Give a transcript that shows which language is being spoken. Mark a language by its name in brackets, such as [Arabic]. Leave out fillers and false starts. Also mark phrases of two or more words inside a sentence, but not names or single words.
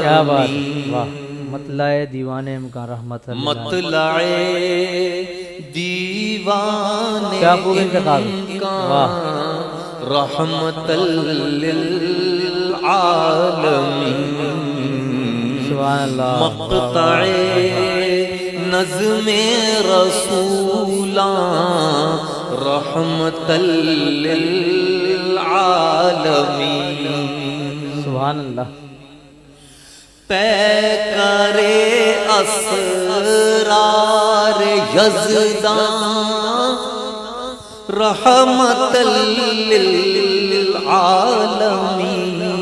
[Urdu] کیا بات واہ. مطلع دیوان امکان رحمت مطلع دیوان امکان رحمت للعالمین. مقطع نظم رسولاں رحمت للعالمین. [Arabic] سبحان اللہ. [Urdu] پیکر اسرار یزداں رحمت للعالمین.